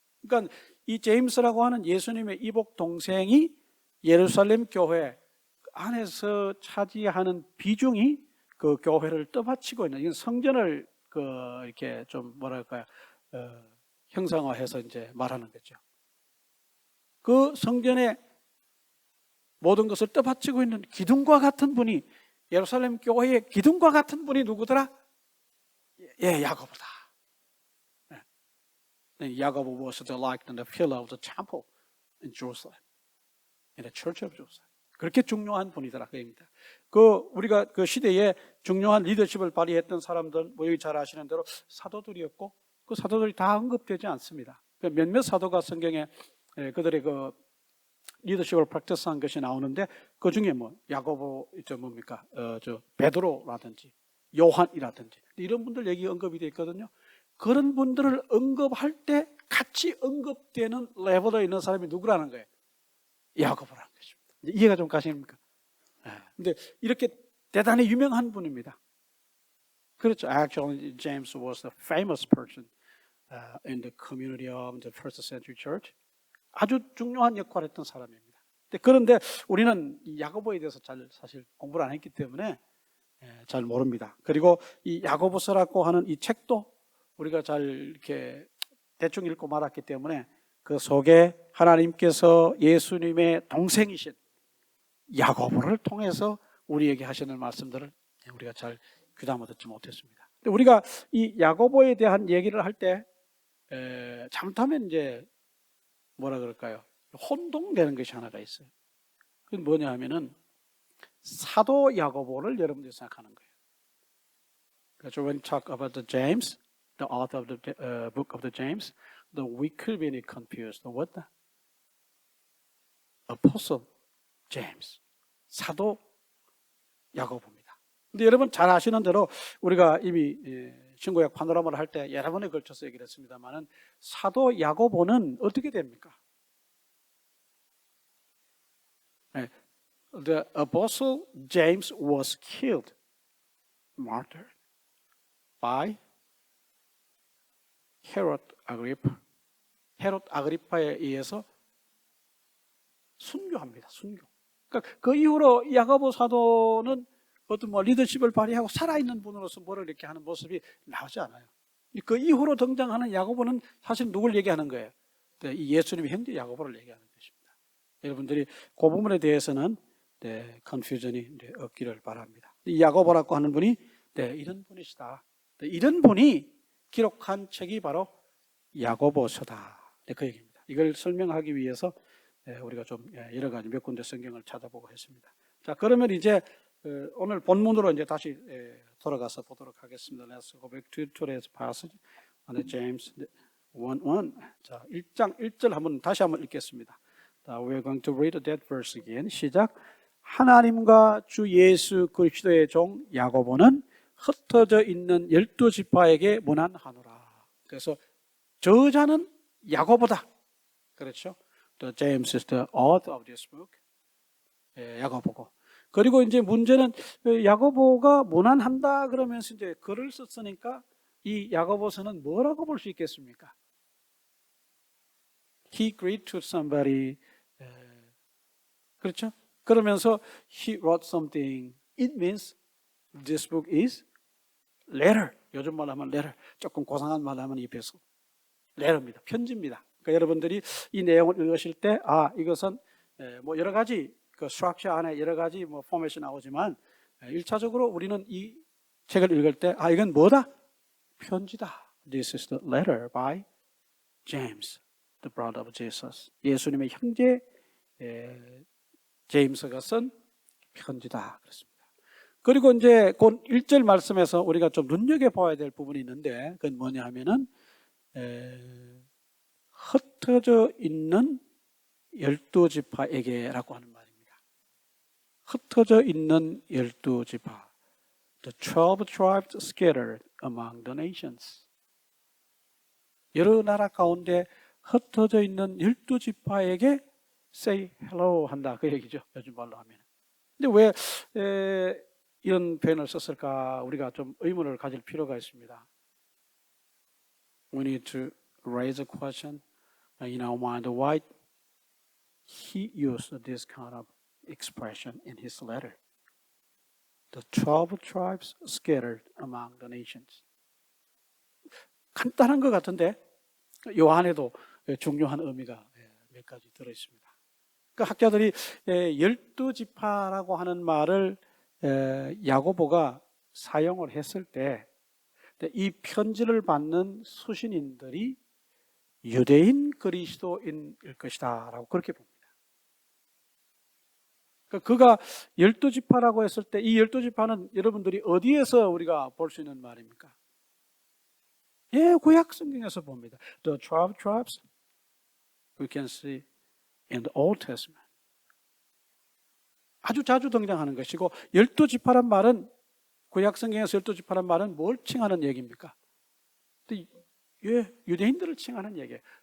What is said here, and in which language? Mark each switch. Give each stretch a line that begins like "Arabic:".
Korean: 그러니까 이 제임스라고 하는 예수님의 이복 동생이 예루살렘 교회 안에서 차지하는 비중이 그 교회를 떠받치고 있는, 이건 성전을 이렇게 좀 뭐랄까요, 형상화해서 이제 말하는 거죠. 그 성전의 모든 것을 떠받치고 있는 기둥과 같은 분이, 예루살렘 교회의 기둥과 같은 분이 누구더라? 야고보다.
English: 야고보 was like the pillar of the temple in Jerusalem. In the church of Jerusalem.
Korean: 그렇게 중요한 분이더라 그 얘기입니다. 우리가 그 시대에 중요한 리더십을 발휘했던 사람들, 뭐 여기 잘 아시는 대로 사도들이었고, 그 사도들이 다 언급되지 않습니다. 몇몇 사도가 성경에 그들의 그 리더십을 프랙티스한 것이 나오는데, 그 중에 뭐 야고보, 베드로라든지 요한이라든지 이런 분들 얘기 언급이 되어 있거든요. 그런 분들을 언급할 때 같이 언급되는 레벨에 있는 사람이 누구라는 거예요? 야고보라는 것입니다. 이해가 좀 가십니까? 근데 이렇게 대단히 유명한 분입니다. 그렇죠.
English: Actually, James was a famous person in the community of the first century church.
Korean: 아주 중요한 역할을 했던 사람입니다. 그런데 우리는 이 야고보에 대해서 사실 공부를 안 했기 때문에 잘 모릅니다. 그리고 이 야고보서라고 하는 이 책도 우리가 잘 이렇게 대충 읽고 말았기 때문에 그 속에 하나님께서 예수님의 동생이신 야고보를 통해서 우리에게 하시는 말씀들을 우리가 잘 귀담아 듣지 못했습니다. 근데 우리가 이 야고보에 대한 얘기를 할 때 잘못하면 이제 뭐라 그럴까요? 혼동되는 것이 하나가 있어요. 그게 뭐냐 하면은 사도 야고보를 여러분들이 생각하는 거예요. 그래서
English: when we talk about the James, the author of the book of the James, we could be confused. What the? Apostle James,
Korean: 사도 야고보입니다. 근데 여러분 잘 아시는 대로 우리가 이미 신구약 파노라마를 할 때 여러 번에 걸쳐서 얘기를 했습니다만은 사도 야고보는 어떻게 됩니까?
English: The apostle James was killed, martyred by Herod Agrippa.
Korean: 헤롯 아그리파에 의해서 순교합니다. 순교. 그러니까 그 이후로 야고보 사도는 어떤 리더십을 발휘하고 살아있는 분으로서 뭐를 이렇게 하는 모습이 나오지 않아요. 그 이후로 등장하는 야고보는 사실 누굴 얘기하는 거예요? 이 예수님의 형제 야고보를 얘기하는 것입니다. 여러분들이 그 부분에 대해서는 컨퓨전이 없기를 바랍니다. 이 야고보라고 하는 분이 이런 분이시다. 이런 분이 기록한 책이 바로 야고보서다. 그 얘기입니다. 이걸 설명하기 위해서 우리가 좀 여러 가지 몇 군데 성경을 찾아보고 했습니다. 자, 그러면 이제 오늘 본문으로 이제 다시 돌아가서 보도록 하겠습니다.
English: Let's go back to today's passage on James 1:1.
Korean: 자, 1장 1절 다시 한번 읽겠습니다.
English: We're going to read that verse again.
Korean: 시작. 하나님과 주 예수 그리스도의 종 야고보는 흩어져 있는 12지파에게 문안하노라. 그래서 저자는 야고보다. 그렇죠?
English: James is the author of this book.
Korean: 야고보고. 그리고 이제 문제는 야고보가 문안한다 그러면서 이제 글을 썼으니까 이 야고보서는 뭐라고 볼 수 있겠습니까?
English: He agreed to somebody.
Korean: 그렇죠? 그러면서
English: he wrote something. It means this book is letter.
Korean: 요즘 말로 하면 letter. 조금 고상한 말로 하면 입에서 letter입니다. 편지입니다. 그러니까 여러분들이 이 내용을 읽으실 때 이것은 뭐 여러 가지 그 structure 안에 여러 가지 뭐 포맷이 나오지만 1차적으로 우리는 이 책을 읽을 때 이건 뭐다? 편지다.
English: This is the letter by James, the brother of Jesus.
Korean: 예수님의 형제 제임스가 쓴 편지다. 그렇습니다. 그리고 이제 그 1절 말씀에서 우리가 좀 눈여겨봐야 될 부분이 있는데 그건 뭐냐 하면은 흩어져 있는 12지파에게라고 하는 말입니다. 흩어져 있는 12지파.
English: The 12 tribes scattered among the nations.
Korean: 여러 나라 가운데 흩어져 있는 12지파에게
English: say hello
Korean: 한다. 그 얘기죠. 요즘 말로 하면. 근데 왜 이런 표현을 썼을까? 우리가 좀 의문을 가질 필요가 있습니다.
English: We need to raise a question in our mind. Why he used this kind of expression in his letter? The 12 tribes scattered among the nations.
Korean: 간단한 것 같은데 요 안에도 중요한 의미가 몇 가지 들어있습니다. 그 학자들이 12지파라고 하는 말을 야고보가 사용을 했을 때 이 편지를 받는 수신인들이 유대인 그리스도인일 것이다 라고 그렇게 봅니다. 그가 12지파라고 했을 때 이 12지파는 여러분들이 어디에서 우리가 볼 수 있는 말입니까? 구약 성경에서 봅니다.
English: The 12 tribes we can see in the Old Testament.
Korean: 아주 자주 등장하는 것이고 12지파란 말은 구약 성경에서 12지파란 말은 뭘 칭하는 얘기입니까? 유대인들을 칭하는 얘기예요.